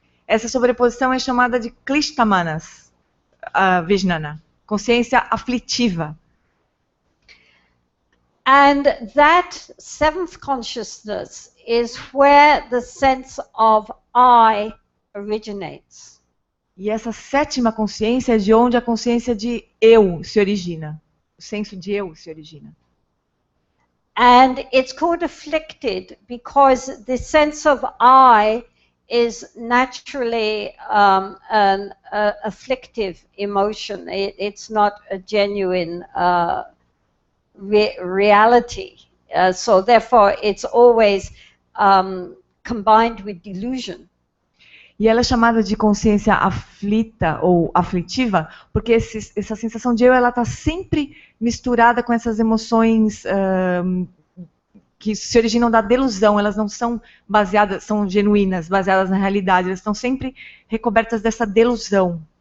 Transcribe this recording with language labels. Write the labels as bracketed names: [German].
[Portuguese] Essa sobreposição é chamada de Klishthamanas Vijnana, consciência aflitiva. [English] And that 7th consciousness is where the sense of I originates. [Portuguese] E essa 7ª consciência é de onde a consciência de eu se origina. O senso de eu se origina. [English] And it's called afflicted because the sense of I is naturally an afflictive emotion. It's not a genuine reality. So therefore it's always combined with delusion. [Portuguese] E ela é chamada de consciência aflita ou aflitiva porque essa sensação de eu ela está sempre misturada com essas emoções que se originam da delusão. Elas não são baseadas, são genuínas, baseadas na realidade. Elas estão sempre recobertas dessa delusão.